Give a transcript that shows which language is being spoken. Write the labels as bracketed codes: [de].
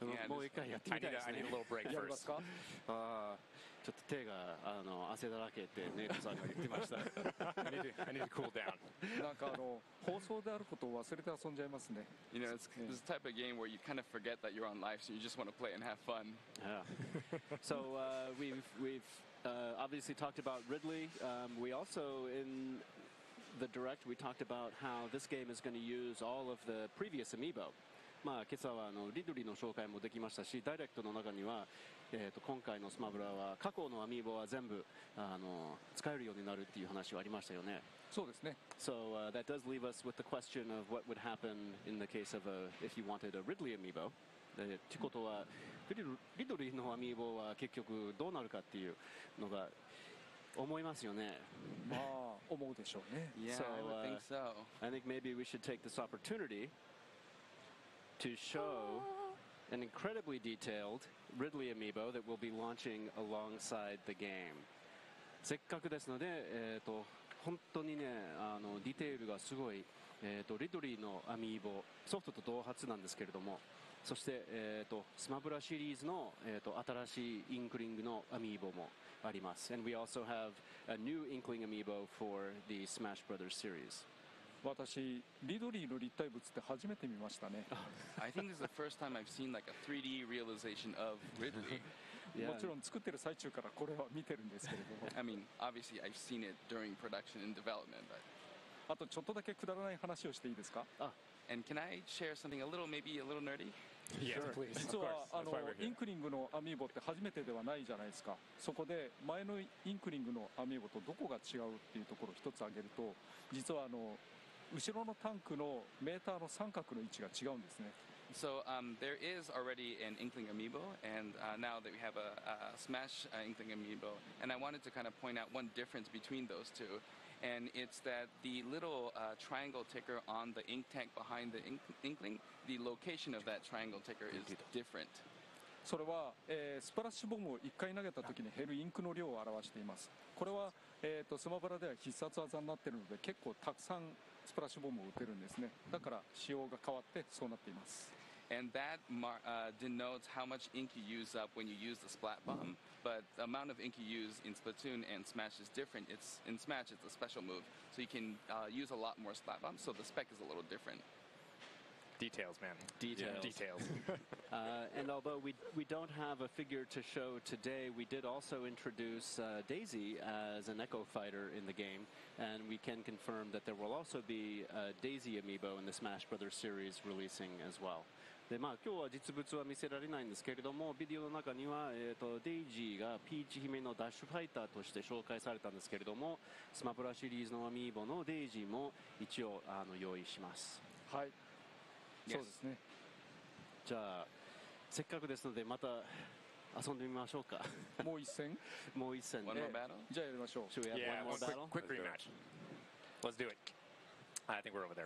[ja] もう一回やってみたいですね。 [en] I need a little break [ja] やりますか？ちょっと手が汗だらけってネイトさんが言ってました。 [en] I need to cool down. [ja] なんか放送であることを忘れて遊んじゃいますね。 [en] You know, it's this type of game where you kind of forget that you're on live, so you just want to play and have fun. Yeah. So we've obviously talked about Ridley. We also in the direct we talked about how this game is going to use all of the previous amiibo. [ja] まあ今朝はリドリーの紹介もできましたし、ダイレクトの中には、今回のスマブラは過去のアミーボは全部使えるようになるっていう話はありましたよね。そうですね。 [en] So that does leave us with the question of what would happen in the case of if you wanted a Ridley amiibo. [ja] ってことはリドリーのアミーボは結局どうなるかっていうのが思いますよね。まあ思うでしょうね。 [en] Yeah, I would think so. I think maybe we should take this opportunity to show an incredibly detailed Ridley amiibo that will be launching alongside the game. [ja] せっかくですので、本当にねディテールがすごい、リドリーのアミーボソフトと同発なんですけれども、そして、スマブラシリーズの、新しいインクリングのアミーボもあります。 [en] And we also have a new Inkling amiibo for the Smash Brothers series. [ja] 私リドリーの立体物って初めて見ましたね。 [en] I think this is the first time I've seen like a 3D realization of Ridley. [ja] もちろん作ってる最中からこれは見てるんですけれども。 [en] I mean, obviously I've seen it during production and development, but. [ja] あとちょっとだけくだらない話をしていいですか？ [en] And can I share something maybe a little nerdy? Yes, please. [ja] 実はインクリングのアミーボって初めてではないじゃないですか。そこで前のインクリングのアミーボとどこが違うっていうところを一つ挙げると、実は後ろのタンクのメーターの三角の位置が違うんですね。 [en] So there is already an Inkling amiibo, and now that we have a Smash Inkling amiibo, and I wanted to kind of point out one difference between those two, and it's that the little triangle ticker on the ink tank behind the Inkling, the location of that triangle ticker is different. [ja] それは、スプラッシュボムを1回投げた時に減るインクの量を表しています。これは、スマブラでは必殺技になっているので結構たくさんスプラッシュボムを打てるんですね。だから仕様が変わってそうなっています。 [en] And that denotes how much ink you use up when you use the splat bomb, but the amount of ink you use in Splatoon and Smash is different. In Smash it's a special move, so you can use a lot more splat bombs, so the spec is a little different. Details, man. Details. Details. And although we don't have a figure to show today, we did also introduce Daisy as an Echo Fighter in the game, and we can confirm that there will also be a Daisy amiibo in the Smash Brothers series releasing as well. [ja] で今日は実物は見せられないんですけれども、ビデオの中には、デイジーがピーチ姫のダッシュファイターとして紹介されたんですけれども、スマブラシリーズのアミーボのデイジーも一応用意します。はい、そうですね。じゃあせっかくですのでまた遊んでみましょうか。もう一戦もう一戦。 [en] One more battle? [ja] じゃあやりましょう。 [en] Should we have one more battle? Quick rematch. Let's do it. I think we're over there.